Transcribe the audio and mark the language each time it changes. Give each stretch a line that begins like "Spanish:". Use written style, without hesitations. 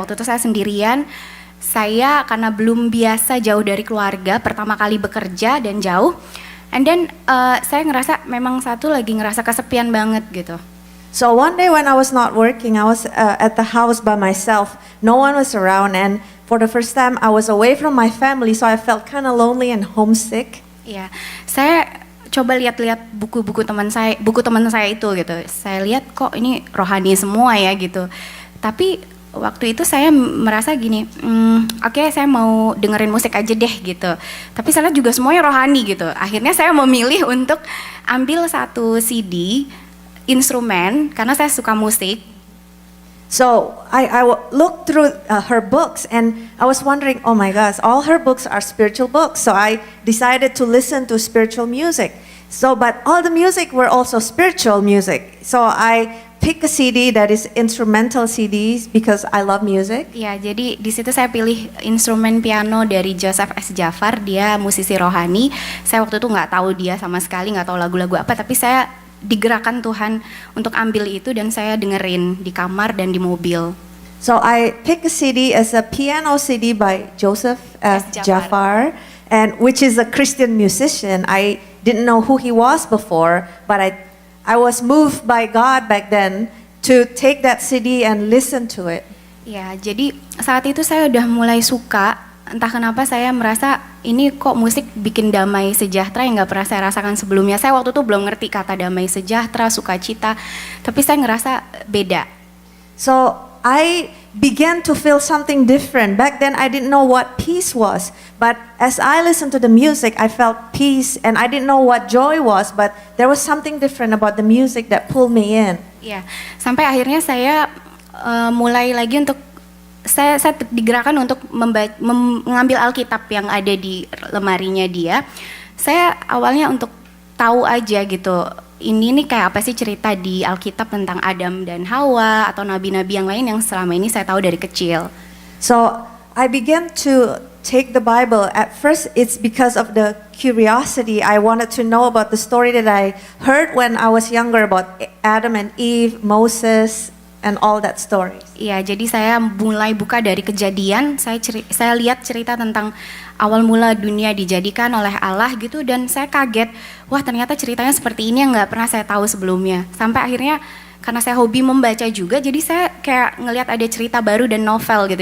Indonesian: Waktu itu saya sendirian. Saya karena belum biasa jauh dari keluarga, pertama kali bekerja dan jauh.
English: And then
Indonesian: saya ngerasa memang lagi ngerasa kesepian banget gitu.
English: So one day when I was not working, I was at the house by myself. No one was around, and for the first time I was away from my family, so I felt kind of lonely and homesick.
Indonesian: Iya, saya coba lihat-lihat buku teman saya itu gitu. Saya lihat kok ini rohani semua ya gitu. Tapi waktu itu saya merasa gini, oke, saya mau dengerin musik aja deh gitu. Tapi saya lihat juga semuanya rohani gitu. Akhirnya saya memilih untuk ambil satu CD instrumen karena saya suka musik.
English: So I looked through her books and I was wondering, oh my gosh, all her books are spiritual books. So I decided to listen to spiritual music. So, but all the music were also spiritual music. So I pick a CD that is instrumental CDs because I love music.
Indonesian: Ya, jadi di situ saya pilih instrumen piano dari Joseph S. Jafar. Dia musisi rohani. Saya waktu itu nggak tahu dia sama sekali, nggak tahu lagu-lagu apa. Tapi saya digerakkan Tuhan untuk ambil itu dan saya dengerin di kamar dan di mobil.
English: So I pick a CD as a piano CD by Joseph S. Jafar, and which is a Christian musician. I didn't know who he was before, but I was moved by God back then to take that CD and listen to it.
Indonesian: Ya, jadi saat itu saya udah mulai suka. Entah kenapa saya merasa ini kok musik bikin damai sejahtera yang nggak pernah saya rasakan sebelumnya. Saya waktu itu belum ngerti kata damai sejahtera, sukacita, tapi saya ngerasa beda.
English: So I began to feel something different. Back then I didn't know what peace was, but as I listened to the music, I felt peace, and I didn't know what joy was, but there was something different about the music that pulled me in.
Indonesian: Ya, sampai akhirnya saya mulai lagi untuk saya digerakkan untuk mengambil Alkitab yang ada di lemarinya dia. Saya awalnya untuk tahu aja gitu, ini nih kayak apa sih cerita di Alkitab tentang Adam dan Hawa atau nabi-nabi yang lain yang selama ini saya tahu dari kecil.
English: So I began to take the Bible. At first it's because of the curiosity. I wanted to know about the story that I heard when I was younger about Adam and Eve, Moses, and all that story.
Indonesian: Iya, jadi saya mulai buka dari Kejadian. Saya lihat cerita tentang awal mula dunia dijadikan oleh Allah gitu, dan saya kaget. Wah, ternyata ceritanya seperti ini yang nggak pernah saya tahu sebelumnya. Sampai akhirnya karena saya hobi membaca juga, jadi saya kayak ngelihat ada cerita baru dan novel gitu.